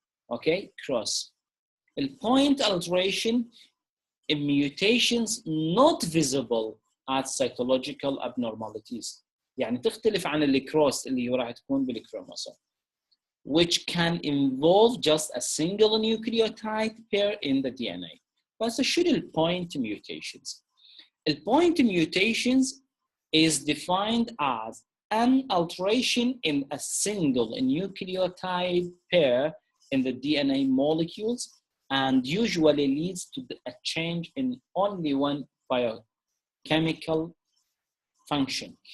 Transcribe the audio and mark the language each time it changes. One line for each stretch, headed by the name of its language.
English: Okay, cross. Point alteration in mutations not visible at cytological abnormalities.
Arabic: يعني تختلف عن الكروس اللي راح تكون بالكروموسوم,
English: which can involve just a single nucleotide pair in the DNA.
Arabic: بس شو الpoint mutations?
English: Point mutations is defined as an alteration in a single nucleotide pair in the DNA molecules and usually leads to a change in only one biochemical function.